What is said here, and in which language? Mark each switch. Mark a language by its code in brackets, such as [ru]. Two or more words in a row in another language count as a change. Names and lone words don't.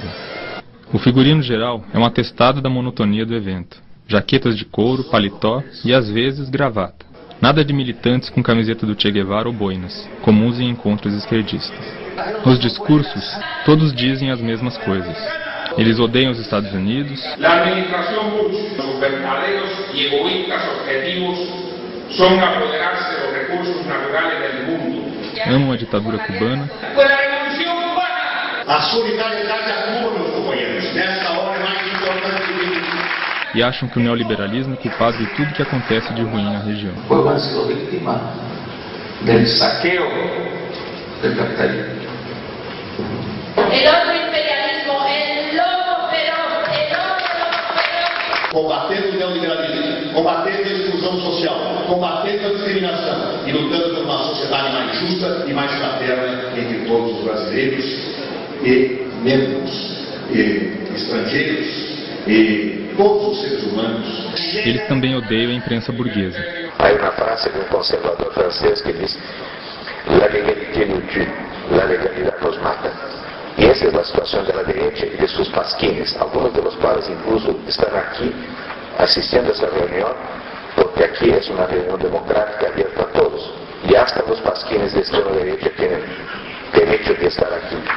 [pt] O figurino geral é um atestado da monotonia do evento. Jaquetas de couro, paletó e, às vezes, gravata. Nada de militantes com camiseta do Che Guevara ou boinas, comuns em encontros esquerdistas. Nos discursos, todos dizem as mesmas coisas. Eles odeiam os Estados Unidos. [es] La administración Bush, sus verdaderos y egoístas objetivos son apoderarse de los recursos naturales del mundo. [pt] Amam a ditadura cubana. [es] ¡Pues la revolución cubana! [pt] A solidariedade a Cuba, meus companheiros, nesta hora é mais importante que nunca. E acham que o neoliberalismo é culpado de tudo que acontece de ruim na região. [es] O pueblo ha sido víctima del saqueo del capitalismo. El otro imperialismo, el lobo feroz, el otro lobo feroz. [pt] Combatendo o neoliberalismo, combatendo a exclusão social, combatendo a discriminação e lutando por uma sociedade mais justa e mais fraterna entre todos os brasileiros e membros e estrangeiros e todos os seres humanos. Eles também odeiam a imprensa burguesa. Há uma frase de um conservador francês que diz: [fr] "La légalité nous tue, [es] la legalidad nos mata". [pt] E essa é a situação da direita e de seus pasquines, alguns [es] de los [pt] quais incluso estão aqui assistindo a essa reunião, porque aqui é uma reunião democrática aberta a todos. E hasta os pasquines de extrema direita têm direito de estar aqui.